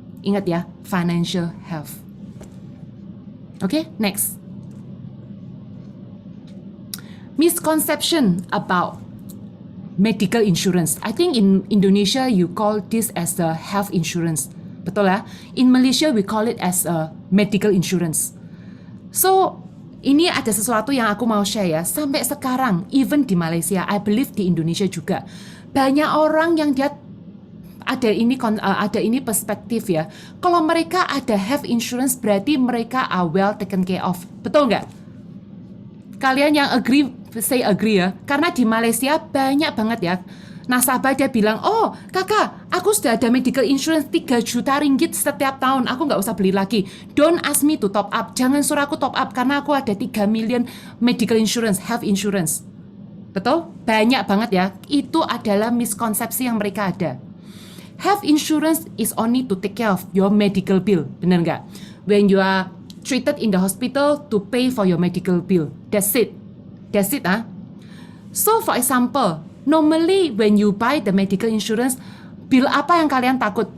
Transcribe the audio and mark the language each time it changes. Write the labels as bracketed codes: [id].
[id] Ingat ya, [en] financial health. Okay, next. Misconception about medical insurance. I think in Indonesia you call this as a health insurance. [id] Betul ya? [en] In Malaysia we call it as a medical insurance. [id] So, ini ada sesuatu yang aku mau share ya. Sampai sekarang, even di Malaysia, I believe di Indonesia juga, banyak orang yang dia ada ini perspektif ya. Kalau mereka ada health insurance berarti mereka [en] are well taken care of. [id] Betul nggak? Kalian yang agree, say agree ya. Karena di Malaysia banyak banget ya nasabah dia bilang, oh kakak, aku sudah ada medical insurance 3 juta ringgit setiap tahun, aku nggak usah beli lagi. [en] Don't ask me to top up, [id] jangan suruh aku top up karena aku ada 3 million medical insurance, health insurance. Betul? Banyak banget ya. Itu adalah miskonsepsi yang mereka ada. [en] Health insurance is only to take care of your medical bill, [id] benar nggak? [en] When you are treated in the hospital to pay for your medical bill, that's it. That's it ah. So for example, normally when you buy the medical insurance, bill [id] apa yang kalian takut?